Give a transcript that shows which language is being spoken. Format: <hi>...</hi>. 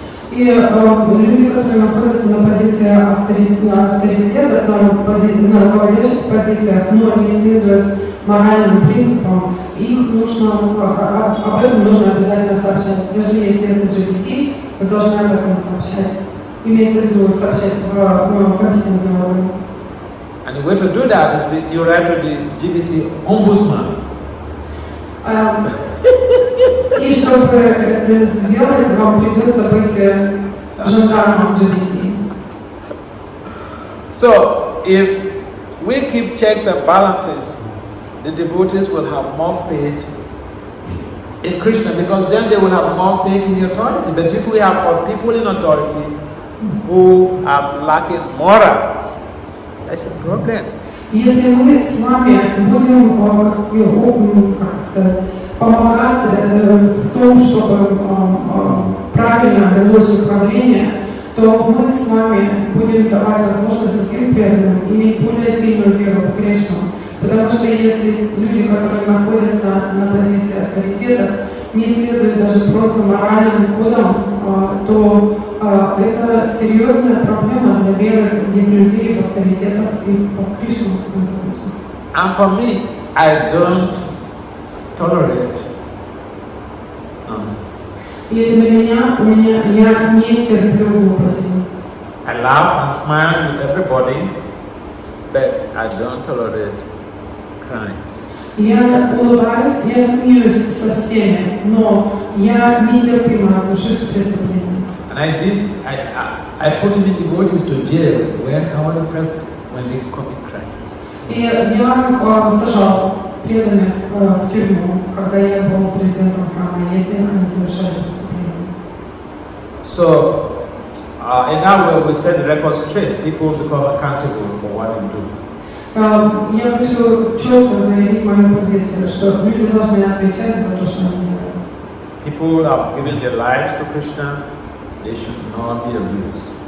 <ru>И люди, которые находятся на позиции авторитета, на руководящих позициях, но не следуют моральным принципам, им нужно, об этом нужно обязательно сообщать. Даже если это GBC, вы должны об этом сообщать. Имеется в виду сообщать в компетентный орган.</ru> <en>And the way to do that is you write to the GBC ombudsman.</en> <ru>И чтобы это сделать, вам придется быть жандармом GBC.</ru> <en>So, if we keep checks and balances, the devotees will have more faith in Krishna, because then they will have more faith in the authority. But if we have people in authority who are lacking morals, that's a problem.</en> <ru>Если мы с вами будем, как сказать, помогать в том, чтобы правильно велось управление, то мы с вами будем давать возможность другим преданным иметь более сильную веру в Кришну. Потому что если люди, которые находятся на позиции авторитета, не следуют даже просто моральным кодам, то это серьезная проблема для веры других людей в авторитетах и в Кришну.</ru> <en>And for me, I don't tolerate nonsense.</en> <ru>И для меня, я не терплю глупости.</ru> <en>I laugh and smile with everybody, but I don't tolerate crimes.</en> <ru>Я улыбаюсь, я смеюсь со всеми, но я нетерпимо отношусь к преступлениям.</ru> <en>And I put even devotees to jail when I was the president, when they commit crimes.</en> <ru>И я сажал преданных в тюрьму, когда я был президентом храма, если они совершали преступления.</ru> <en>So, in that way, we set the record straight. People become accountable for what they do.</en> <ru>Я хочу четко заявить мою позицию, что люди должны отвечать за то, что они делают.</ru> <en>People have given their lives to Krishna. They should not be abused.</en>